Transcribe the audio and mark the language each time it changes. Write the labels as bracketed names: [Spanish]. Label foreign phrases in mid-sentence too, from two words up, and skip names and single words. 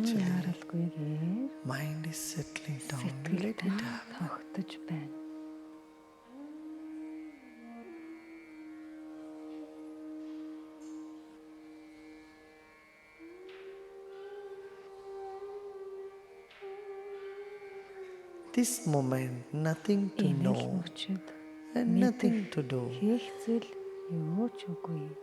[English] gradually, [Mongolian] яаралгүйгээр [English] mind is settling down. [Mongolian] сэтгэл [English] Let it happen. [Mongolian] тогтож байна. [English] This moment, nothing to [Mongolian] Энэ л [English] know [Mongolian] мөчөд [English] and nothing to do. [Mongolian] хийхцэл юу ч үгүй.